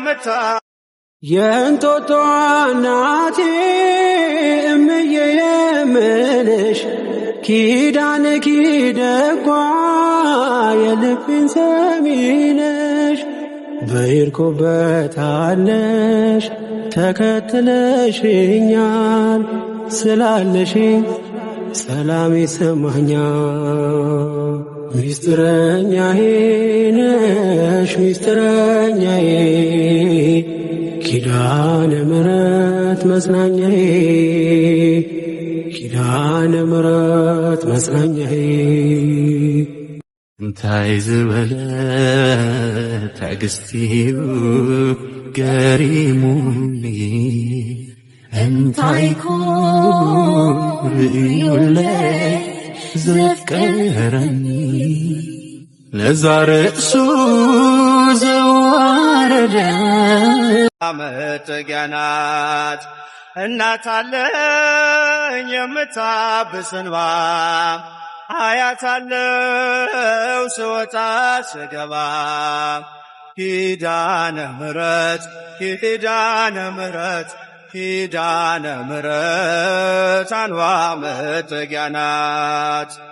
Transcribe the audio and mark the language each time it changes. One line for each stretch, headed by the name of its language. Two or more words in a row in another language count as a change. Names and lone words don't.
Amharic: የእንጦጦ እናቴ እምዬ የምልሽ ኪዳነ ኪደጓ የልቤን ሰሚነሽ። በሄድኩበት አለሽ ተከትለሽኛል ስላለሽኝ ሰላም ይሰማኛል። ሚስጥረኛዬ ነሽ ሚስጥረኛዬ ኪዳነ ምሕረት መጽናኛዬ ኪዳነ ምሕረት መጽናኛዬ።
Tigrinya: እንታይ ዝበለ ትዕግስቲኡ ገሪሙኒ እንታይኮ ርእዩለይ ዘፍቀረኒ ነዛ ርእሱ ዘዋረደ
Amharic: መጠጊያ ናት። እናት አለኝ የምታብስ እንባ አያታለው ስወጣ ስገባ። ኪዳነ ምሕረት ኪዳነ ምሕረት ኪዳነ ምሕረት አንባ መጠጊያ ናት።